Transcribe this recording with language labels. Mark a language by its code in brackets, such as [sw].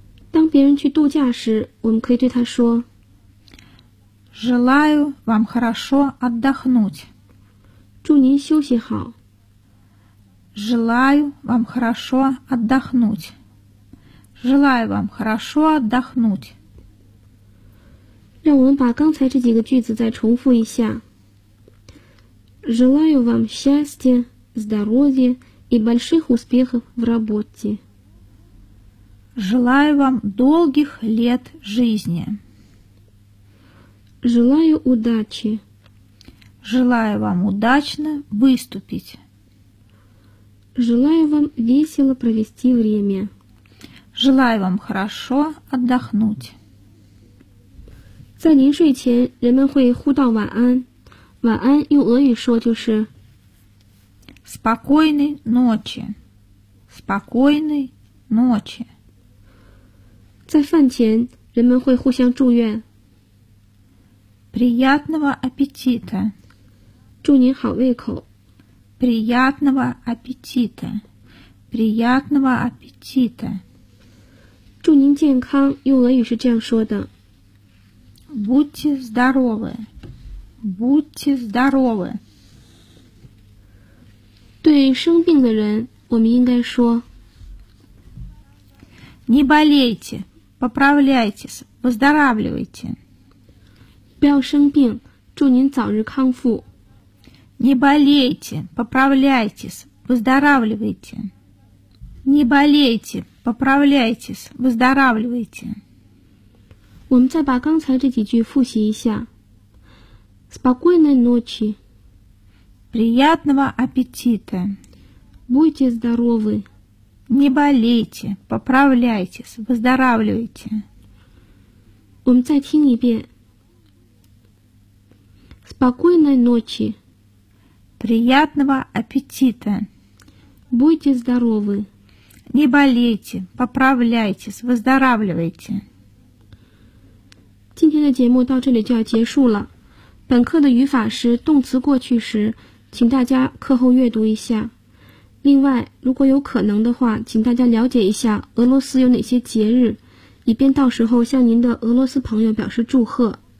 [zh] 当别人去度假时，我们可以对他说 [ru] Желаю вам хорошо отдохнуть. [zh] 祝您休息好。 [ru] Желаю вам хорошо отдохнуть. Желаю вам хорошо отдохнуть. [zh] 让我们把刚才这几个句子再重复一下。 [ru] Желаю вам счастья, здоровья и больших успехов в работе. Желаю вам долгих лет жизни. Желаю удачи. Желаю вам удачно выступить. Желаю вам весело провести время. Желаю вам хорошо отдохнуть. [zh] 在临睡前，人们会互道晚安。晚安用俄语说就是 [ru] Спокойной ночи. Спокойной ночи. [zh] 在饭前，人们会互相祝愿 [ru] Приятного аппетита. [zh] 祝您好胃口。 [ru] Приятного аппетита. Приятного аппетита. [zh] 祝您健康，用俄语是这样说的。 [ru] Будьте здоровы. Будьте здоровы. [zh] 对生病的人，我们应该说 [ru] Не болейте, поправляйтесь, выздоравливайте. [zh] 不要生病，祝您早日康复。 [ru] Не болейте, поправляйтесь, выздоравливайте. Не болейте, поправляйтесь, выздоравливайте. [zh] 我们再把刚才这几句复习一下。 [ru] Спокойной ночи. Приятного аппетита. Будьте здоровы. Не болейте, поправляйтесь, выздоравливайте. [zh] 我们再听一遍。 [ru] Спокойной ночи. Приятного аппетита. Будьте здоровы. Не болейте, поправляйтесь, выздоравливайте. [zh] 今天的节目到这里就要结束了。本课的语法是动词过去时，请大家课后阅读一下。另外，如果有可能的话，请大家了解一下俄罗斯有哪些节日，以便到时候向您的俄罗斯朋友表示祝贺。